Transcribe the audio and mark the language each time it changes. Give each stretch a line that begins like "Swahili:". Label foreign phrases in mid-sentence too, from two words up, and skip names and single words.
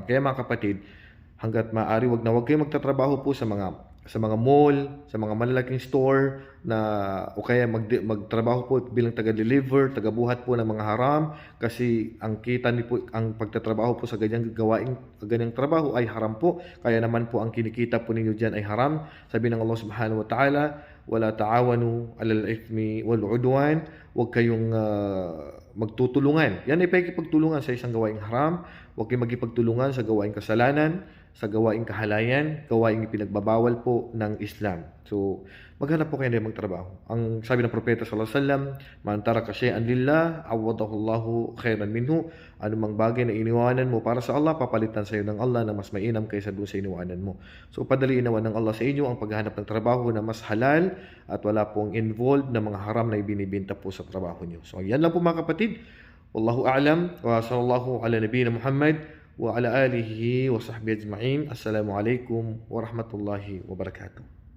Filipino: Kaya mga kapatid, hanggat maaari, wag kayo magtatrabaho po sa mga mall, sa mga malalaking store na o kaya magtrabaho po bilang taga-deliver, taga-buhat po ng mga haram kasi ang kita niyo po, ang pagtatrabaho po sa ganyang trabaho ay haram po. Kaya naman po ang kinikita po ninyo diyan ay haram. Sabi ng Allah
Arabic: سبحانه وتعالى, ولا تعاونوا على الإثم والعدوان.
Filipino: Huwag kayong magtutulungan. Yan ay pakikipagtulungan sa isang gawaing haram. Huwag kayong magkipagtulungan sa gawaing kasalanan, sa gawaing kahalayan, gawaing ipinagbabawal po ng Islam. So, maghanap po kayo na magtrabaho. Ang sabi ng Propeta
Arabic: صلى الله عليه وسلم، من ترك شيئا لله، عوضه الله خيرا منه.
Filipino: Anumang bagay na iniwanan mo para sa Allah, papalitan sa iyo ng Allah na mas mainam kaysa doon sa iniwanan mo. So, padaliin naman ng Allah sa inyo ang paghahanap ng trabaho na mas halal at wala pong involved na mga haram na ibinibenta po sa trabaho niyo. So, yan lang po mga kapatid.
Arabic: والله أعلم وصلى الله على نبينا محمد وعلى آله وصحبه أجمعين. السلام عليكم ورحمة الله وبركاته.